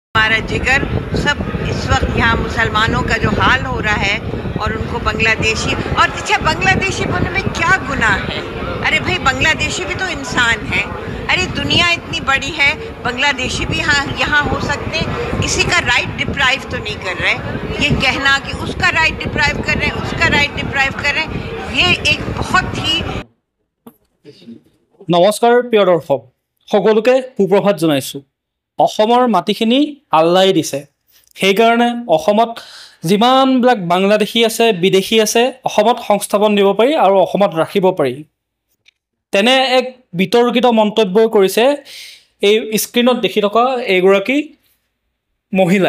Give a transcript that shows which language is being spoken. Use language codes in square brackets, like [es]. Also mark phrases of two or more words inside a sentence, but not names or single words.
[hi] हमारा जिगर सब इस वक्त यहाँ मुसलमानों का जो हाल हो रहा है और उनको बांग्लादेशी और अच्छा बांग्लादेशी होने में क्या गुनाह है। अरे भाई बांग्लादेशी भी तो इंसान है। अरे दुनिया इतनी बड़ी है, बांग्लादेशी भी यहाँ हो सकते हैं। किसी का [en] right deprive [hi] तो नहीं कर रहे। ये कहना कि उसका [en] right deprive [hi] कर रहे हैं, उसका [en] right deprive [hi] कर रहे हैं, ये एक बहुत ही। [as] নমস্কাৰ প্ৰিয় দৰ্শক সকলোকে সুপ্ৰভাত জনাইছোঁ। অসমৰ মাটিখিনি আল্লাই দিছে, সেইকাৰণে অসমত যিমানবিলাক বাংলাদেশী আছে বিদেশী আছে অসমত সংস্থাপন দিব পাৰি আৰু অসমত ৰাখিব পাৰি। তেনে এক বিতৰ্কিত মন্তব্য কৰিছে এই স্ক্ৰীনত দেখি থকা এইগৰাকী মহিলাই।